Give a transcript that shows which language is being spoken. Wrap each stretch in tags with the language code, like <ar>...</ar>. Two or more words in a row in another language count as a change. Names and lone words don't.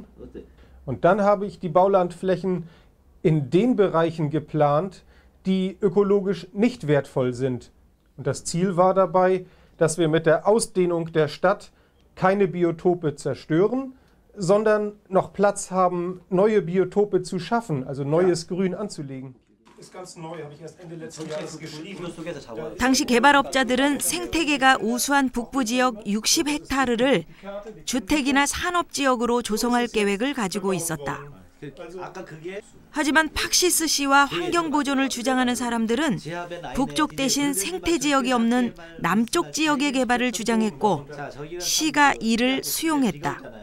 <de>Und dann habe ich die Baulandflächen in den Bereichen geplant, die ökologisch nicht wertvoll sind. Und das Ziel war dabei, dass wir mit der Ausdehnung der Stadt keine Biotope zerstören, sondern noch Platz haben, neue Biotope zu schaffen, also neues Grün anzulegen. Ist ganz neu, habe ich erst Ende letzten Jahres geschrieben.</de> <ko>당시 개발업자들은 생태계가 우수한 북부 지역 60헥타르를 주택이나 산업지역으로 조성할 계획을 가지고 있었다. 하지만 팍시스 씨와 환경보존을 주장하는 사람들은 북쪽 대신 생태지역이 없는 남쪽 지역의 개발을 주장했고 시가 이를 수용했다.</ko>